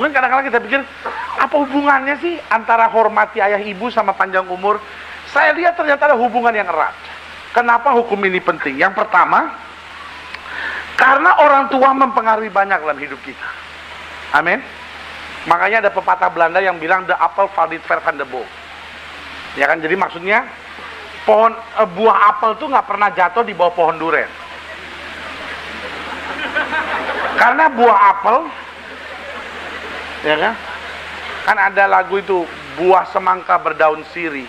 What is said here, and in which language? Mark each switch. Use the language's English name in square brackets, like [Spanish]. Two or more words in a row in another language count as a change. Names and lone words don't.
[Indonesian] Mungkin kadang-kadang kita pikir, apa hubungannya sih antara hormati ayah ibu sama panjang umur? Saya lihat ternyata ada hubungan yang erat. Kenapa hukum ini penting? Yang pertama, karena orang tua mempengaruhi banyak dalam hidup kita. Amin. Makanya ada pepatah Belanda yang bilang [Dutch] the apple valt niet ver van de boom. [Indonesian] Ya kan, jadi maksudnya buah apel tuh nggak pernah jatuh di bawah pohon duren. Karena buah apel, ya kan ada lagu itu buah semangka berdaun sirih.